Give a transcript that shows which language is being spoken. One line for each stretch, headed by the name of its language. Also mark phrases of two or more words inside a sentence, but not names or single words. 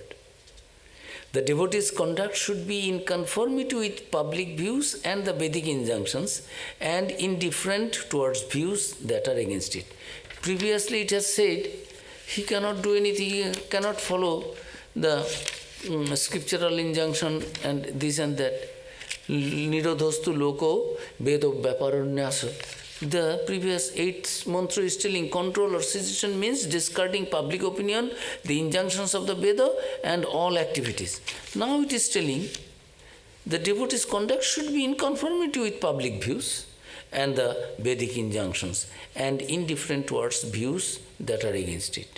English: The devotee's conduct should be in conformity with public views and the Vedic injunctions and indifferent towards views that are against it. Previously it has said he cannot do anything, he cannot follow the scriptural injunction and this and that.
Sanskrit: Nirodhostu loko vedo vyaparanyasa.
English: The previous 8th mantra is telling control or cessation means discarding public opinion, the injunctions of the Veda and all activities. Now it is telling the devotee's conduct should be in conformity with public views and the Vedic injunctions and indifferent towards views that are against it.